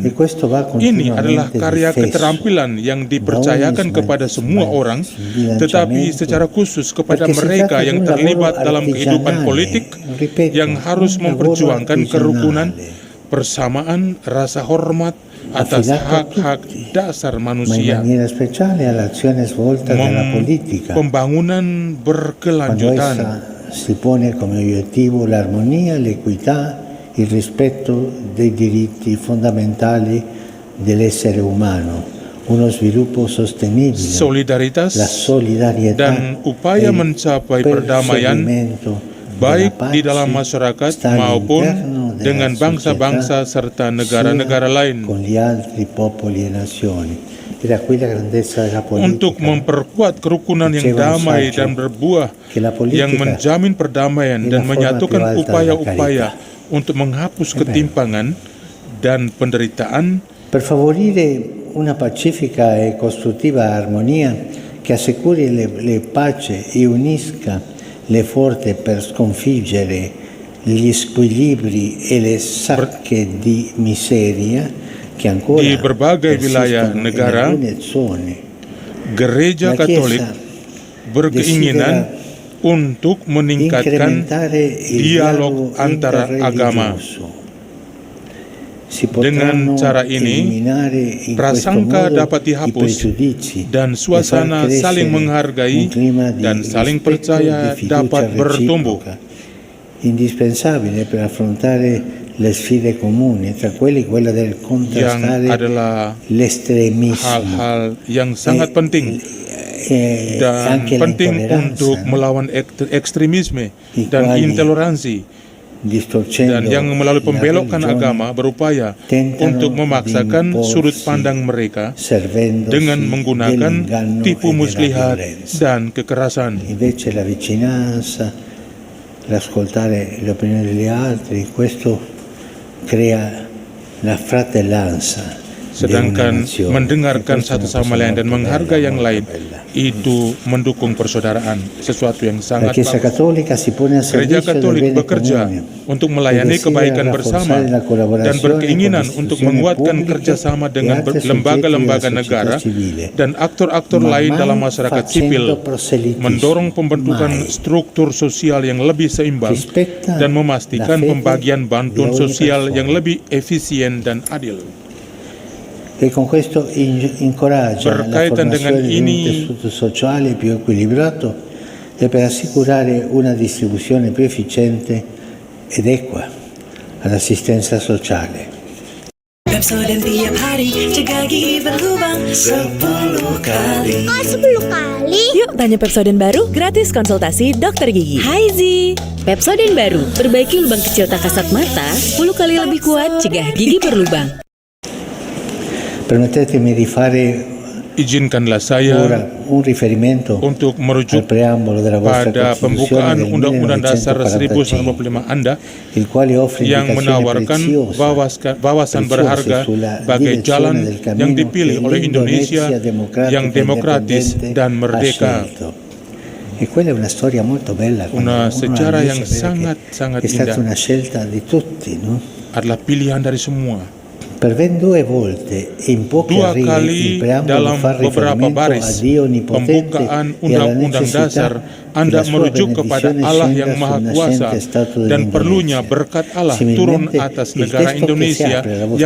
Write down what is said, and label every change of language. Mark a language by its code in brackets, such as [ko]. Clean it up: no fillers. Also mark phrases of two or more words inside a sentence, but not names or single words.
[id] Ini adalah karya keterampilan yang dipercayakan kepada semua orang, tetapi secara khusus kepada mereka yang terlibat dalam kehidupan politik yang harus memperjuangkan kerukunan, persamaan, rasa hormat atas hak-hak dasar manusia, pembangunan berkelanjutan. [it] Si pone come obiettivo l'armonia, l'equità, il rispetto dei diritti fondamentali dell'essere umano, uno sviluppo sostenibile, [id] solidaritas, [it] la solidarietà [id] dan upaya mencapai perdamaian baik di dalam masyarakat maupun dengan bangsa-bangsa serta negara-negara lain. [it] con gli altri popoli e nazioni. Era qui la grandezza della politica. [id] Untuk memperkuat kerukunan yang damai dan berbuah, yang menjamin perdamaian dan menyatukan upaya-upaya untuk menghapus ketimpangan dan penderitaan, [it] per favorire una pacifica e costruttiva armonia che assicuri le pace e unisca le forze per sconfiggere gli squilibri e le sacche di miseria che ancora [id] di berbagai wilayah negara, Gereja Katolik berkeinginan untuk meningkatkan dialog antara agama. Dengan cara ini, prasangka dapat dihapus dan suasana saling menghargai dan saling percaya dapat bertumbuh. [it] Indispensabile per affrontare le sfide comuni, tra quella del contrastare l'estremismo. [id] Hal-hal yang sangat penting dan penting untuk melawan ekstremisme dan intoleransi, dan yang melalui pembelokan agama berupaya untuk memaksakan sudut pandang mereka dengan menggunakan tipu muslihat dan kekerasan. [it] Invece la vicinanza, l'ascoltare le opinioni degli altri, questo crea la fratellanza. [id] Sedangkan mendengarkan satu sama lain dan menghargai yang lain, itu mendukung persaudaraan, sesuatu yang sangat bagus. Gereja Katolik bekerja untuk melayani kebaikan bersama dan berkeinginan untuk menguatkan kerjasama dengan lembaga-lembaga negara dan aktor-aktor lain dalam masyarakat sipil, mendorong pembentukan struktur sosial yang lebih seimbang dan memastikan pembagian bantuan sosial yang lebih efisien dan adil. [it] E con questo incoraggia la formazione di un tessuto sociale più equilibrato e per assicurare una distribuzione più efficiente ed equa all'assistenza sociale. [id] Pepsodent tiap hari, cegah gigi berlubang 10 kali. Kok 10 kali? Yuk tanya Pepsodent baru, gratis konsultasi dokter gigi. Hai Zi, Pepsodent baru, perbaiki lubang kecil tak kasat mata 10 kali lebih kuat, cegah gigi berlubang. [it] Permettetemi di fare [id] Izinkanlah saya [it] un riferimento [id] untuk merujuk [it] al preambolo della vostra [id] pada pembukaan [it] Costituzione del [id] Undang-Undang Dasar [it] 1945, [id] 1945 Anda [it] il quale offre [id] yang menawarkan wawasan berharga bagai jalan yang dipilih oleh Indonesia yang demokratis dan merdeka. [it] E quella è una storia molto bella. [id] Una sejarah yang sangat-sangat [it] è stata [id] indah, [it] una scelta di tutti, no? [id] adalah pilihan dari semua. [it] Per ben 2 volte in pochi [id] Dua [it] righe [id] kali [it] il preambolo [id] dalam [it] fa [id] beberapa [it] riferimento a [id] baris [it] Dio Onnipotente [id] pembukaan [it] e alla [id] Undang-Undang Dasar [it] necessità [id] Anda [it] che la sua [id] merujuk kepada [it] benedizione [id] Allah [it] scenda [id] yang Maha [it] sul [id] Kuasa [it] nascente Stato [id] dan [it] dell'Indonesia. [id] perlunya berkat Allah turun atas [it] il [id] negara [it] testo che si [id] Indonesia [it] apre alla vostra